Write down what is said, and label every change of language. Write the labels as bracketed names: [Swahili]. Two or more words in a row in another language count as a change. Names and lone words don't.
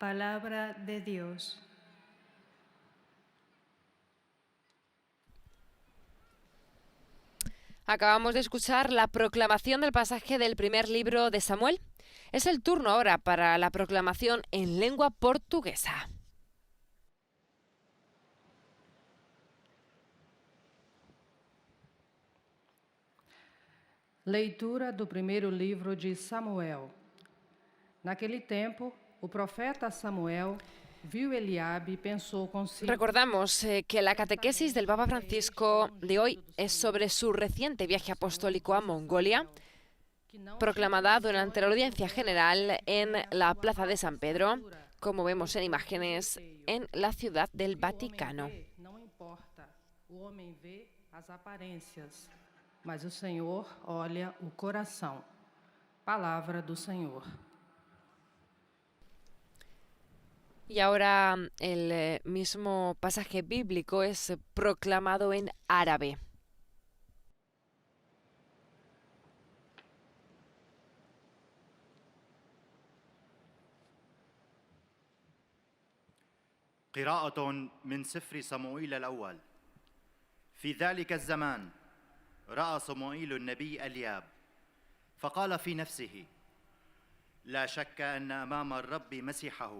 [Spanish] Palabra de Dios. Acabamos de escuchar la proclamación del pasaje del primer libro de Samuel. Es el turno ahora para la proclamación en lengua portuguesa. [Portuguese] Leitura do primeiro livro de Samuel. Naquele tempo, o profeta Samuel viu Eliabe [Spanish] y pensó consigo. Recordamos que la catequesis del Papa Francisco de hoy es sobre su reciente viaje apostólico a Mongolia, proclamada durante la audiencia general en la Plaza de San Pedro, como vemos en imágenes, en la Ciudad del Vaticano. [Portuguese] Não importa, o homem vê as aparências, mas o Senhor olha o coração. Palavra do Senhor. [Spanish] Y ahora el mismo pasaje bíblico es proclamado en árabe. [Arabic] قراءة من سفر صموئيل الأول. في ذلك الزمان رأى صموئيل النبي إلياب فقال في نفسه: لا شك أن أمام الرب مسيحه.